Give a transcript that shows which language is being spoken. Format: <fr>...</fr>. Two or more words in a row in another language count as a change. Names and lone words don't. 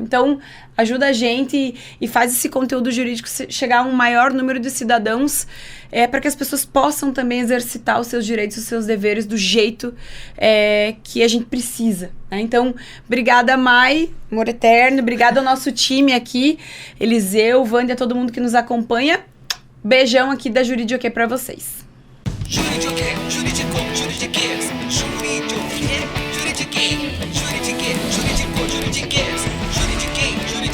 <pt>Então, ajuda a gente e faz esse conteúdo jurídico chegar a um maior número de cidadãos, para que as pessoas possam também exercitar os seus direitos, os seus deveres do jeito que a gente precisa, né? Então, obrigada, Mai, amor eterno, obrigada ao nosso time aqui, Eliseu, Wândia, todo mundo que nos acompanha. Beijão aqui da Juridiquê pra vocês. Juridiquê, juridicô, juridiquês, juridiquê, juridiquê, juridiquê, juridicô, juridiquês, juridiquê.</pt>